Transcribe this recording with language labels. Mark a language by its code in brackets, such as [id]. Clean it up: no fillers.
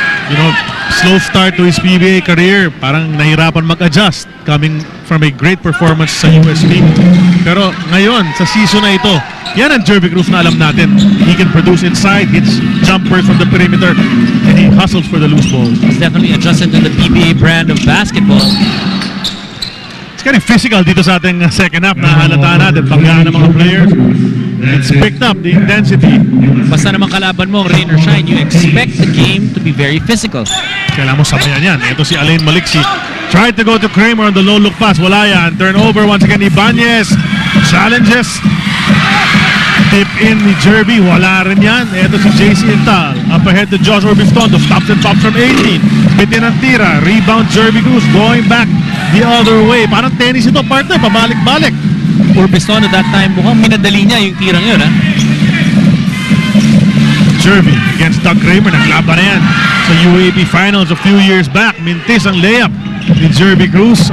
[en] You know, slow start to his PBA career. [tl] Parang nahirapan mag-adjust [en] coming from a great performance sa USP. [tl] Pero ngayon, sa season na ito, yan ang Jervy Cruz na alam natin. [en] He can produce inside, hits jumpers from the perimeter, and he hustles for the loose ball. He's definitely adjusted to the PBA brand of basketball. It's kind of physical [tl] dito sa ating [en] second half. [tl] Nahalata natin, pagkaan ng mga players. [en] It's picked up, the intensity. [tl] Basta naman kalaban mo ang [en] Rain or Shine, you expect the game to be very physical. [tl] Kailangan mo sabayan yan. Ito si Alain Maliksi. [en] Tried to go to Kramer on the low look pass. [tl] Wala yan. [en] Turnover once again. Ibanez challenges. [tl] Tip in ni Jervy. Wala rin yan. Ito si JC Intal. [en] Up ahead to Josh Orbistondo. Stops and pops from 18. [tl] Bitin ang tira. [en] Rebound Jervy Cruz. Going back the other way. [tl] Parang tennis ito, partner. Pabalik-balik. Orbistondo [en] that time, [tl] mukhang minadali niya yung tirang yun, ha? [en] Jervy against Doug Kramer. [tl] Naglaban na yan sa UAP Finals [en] a few years back. [tl] Mintis ang layup ni Jervy Cruz.